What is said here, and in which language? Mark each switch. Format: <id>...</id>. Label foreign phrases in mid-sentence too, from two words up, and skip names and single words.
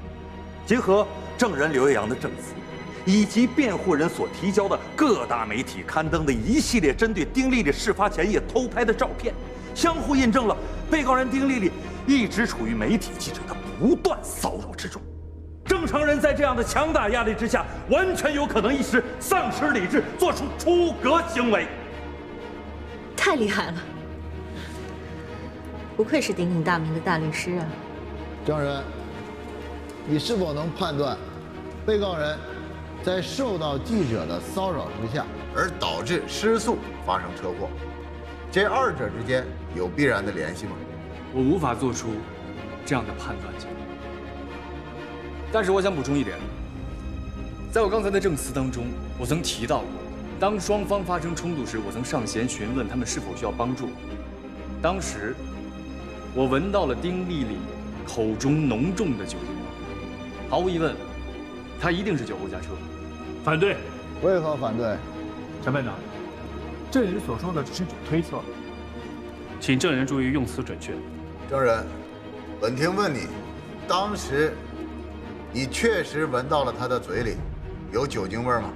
<zh>結合證人劉月陽的證詞，以及辯護人所提交的各大媒體刊登的一系列針對丁麗麗事發前夜偷拍的照片，相互印證了被告人丁麗麗一直處於媒體記者的不斷騷擾之中。正常人在這樣的強大壓力之下，完全有可能一時喪失理智，做出出格行為。太厲害了，不愧是鼎鼎大名的大律师啊！证人，你是否能判断，被告人在受到记者的骚扰之下，而导致失速发生车祸，这二者之间有必然的联系吗？我无法做出这样的判断结果。但是我想补充一点，在我刚才的证词当中，我曾提到过，当双方发生冲突时，我曾上前询问他们是否需要帮助。当时，我聞到了丁麗麗口中濃重的酒精味，毫無疑問，她一定是酒後駕車。反對。為何反對？審判長，證人所說的只是種推測，請證人注意用詞準確。證人，本庭問你，當時你確實聞到了他的嘴裡有酒精味嗎？</zh>